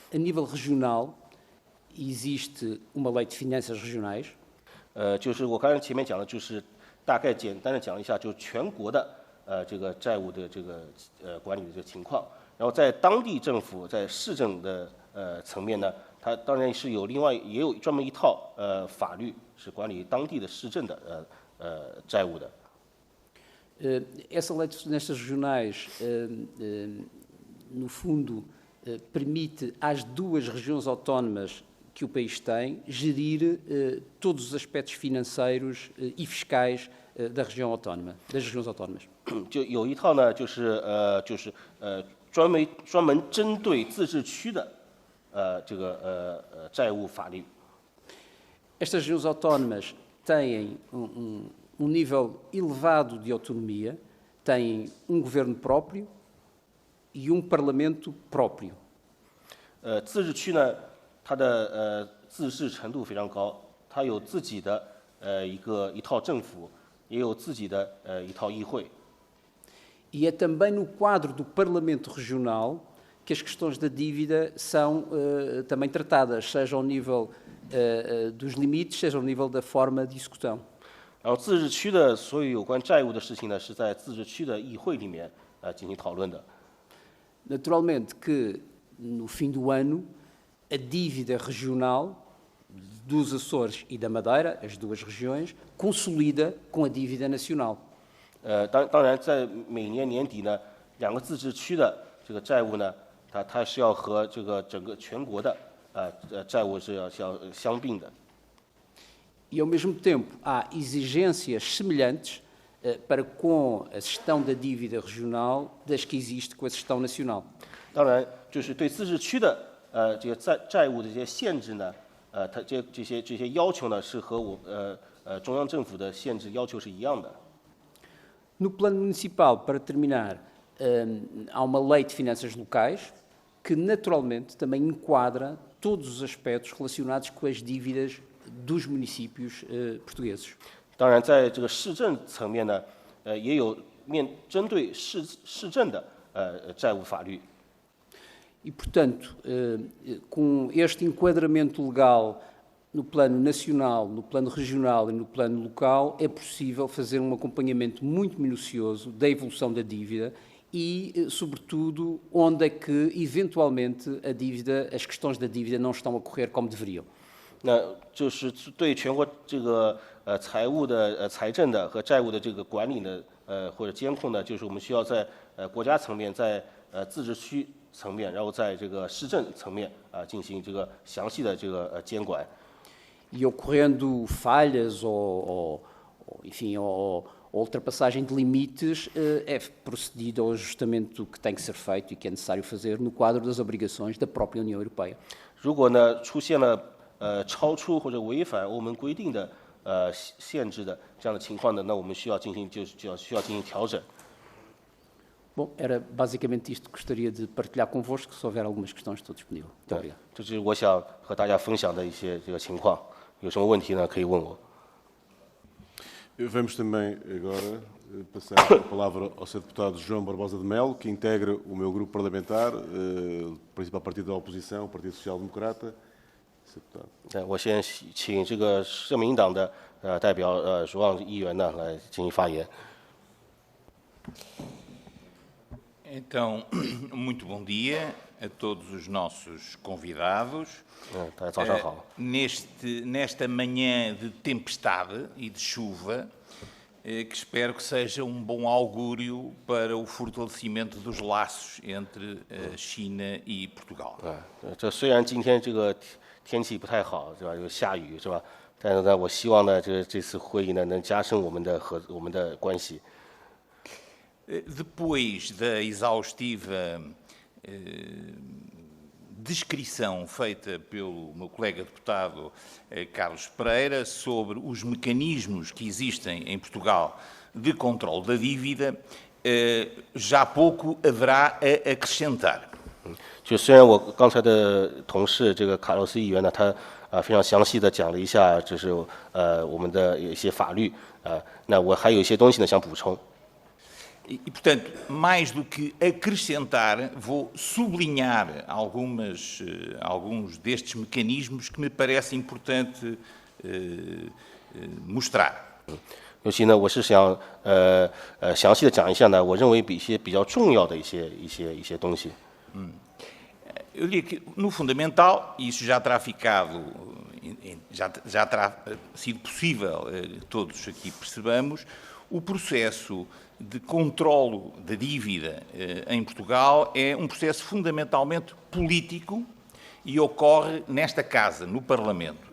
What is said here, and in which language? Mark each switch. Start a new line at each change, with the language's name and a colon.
Portuguese: A nível regional, existe uma lei de finanças regionais.
Chinese: 就是我刚才前面讲的，就是大概简单的讲一下，就全国的这个债务的这个管理的这个情况。然后在当地政府在市政的层面呢，它当然是有也有专门一套法律是管理当地的市政的债务的。
Portuguese: Essa lei de finanças regionais, no fundo, permite às duas regiões autónomas que o país tem gerir todos os aspectos financeiros e fiscais da região autónoma, das regiões autónomas.
Chinese: 就有一套呢，就是专门针对自治区的这个债务法律。
Portuguese: Estas regiões autónomas têm nível elevado de autonomia, têm governo próprio e parlamento próprio.
Chinese: 自治区呢，它的自治程度非常高，它有自己的一套政府，也有自己的一套议会。
Portuguese: E é também no quadro do Parlamento Regional que as questões da dívida são também tratadas, seja ao nível dos limites, seja ao nível da forma de execução.
Chinese: 然后自治区的所有有关债务的事情呢，是在自治区的议会里面进行讨论的。
Portuguese: Naturalmente que no fim do ano a dívida regional dos Açores e da Madeira, as duas regiões, consolida com a dívida nacional.
Chinese: 当然，在每年年底呢，两个自治区的这个债务呢，它是要和这个整个全国的债务是要相并的。
Portuguese: E, ao mesmo tempo, há exigências semelhantes para com a gestão da dívida regional das que existe com a gestão nacional.
Chinese: 当然，就是对自治区的这个债务的这些限制呢，它这些要求呢，是和中央政府的限制要求是一样的。
Portuguese: No plano municipal, para terminar, há uma lei de finanças locais que, naturalmente, também enquadra todos os aspectos relacionados com as dívidas dos municípios portugueses.
Chinese: 当然，在这个市政层面呢，也有针对市政的债务法律。
Portuguese: E, portanto, com este enquadramento legal no plano nacional, no plano regional e no plano local, é possível fazer um acompanhamento muito minucioso da evolução da dívida e, sobretudo, onde é que, eventualmente, as questões da dívida não estão a correr como deveriam.
Chinese: 那就是对全国这个财务的财政的和债务的这个管理呢，或者监控呢，就是我们需要在国家层面，在自治区层面，然后在这个市政层面进行这个详细的这个监管。
Portuguese: E ocorrendo falhas enfim, ou ultrapassagem de limites, é procedido ao ajustamento que tem que ser feito e que é necessário fazer no quadro das obrigações da própria União Europeia.
Chinese: 如果呢出现了超出或者违反欧盟规定的限制的这样的情况呢，那我们需要进行调整。
Portuguese: Bom, era basicamente isto que gostaria de partilhar convosco. Se houver algumas questões, estou disponível. Muito obrigado.
Chinese: 这是我想和大家分享的一些这个情况。有什么问题呢？可以问我。
Portuguese: Vamos também agora passar a palavra ao Sr. Deputado João Barbosa de Melo, que integra o meu grupo parlamentar, o principal partido da oposição, o Partido Social Democrata. Sr. Deputado.
Chinese: 我先请这个社民党的代表João议员呢来进行发言。
Portuguese: Então, muito bom dia a todos os nossos convidados.
Chinese: 大家早上好。
Portuguese: Nesta manhã de tempestade e de chuva, que espero que seja um bom augúrio para o fortalecimento dos laços entre a China e Portugal.
Chinese: 这虽然今天这个天气不太好，是吧？有下雨，是吧？但是呢，我希望呢，这次会议呢能加深我们的关系。
Portuguese: Depois da exaustiva descrição feita pelo meu colega deputado Carlos Pereira sobre os mecanismos que existem em Portugal de controle da dívida, já pouco haverá a acrescentar.
Chinese: 就虽然我刚才的同事这个卡洛斯议员呢，他非常详细的讲了一下，就是我们的一些法律那我还有一些东西呢想补充。
Portuguese: E, portanto, mais do que acrescentar, vou sublinhar alguns destes mecanismos que me parece importante mostrar.
Chinese: 尤其呢，我是想详细的讲一下呢，我认为一些比较重要的一些东西。
Portuguese: Eu diria que, no fundamental, isso já terá ficado, já terá sido possível, todos aqui percebamos, o processo de controlo da dívida em Portugal é um processo fundamentalmente político e ocorre nesta casa, no Parlamento.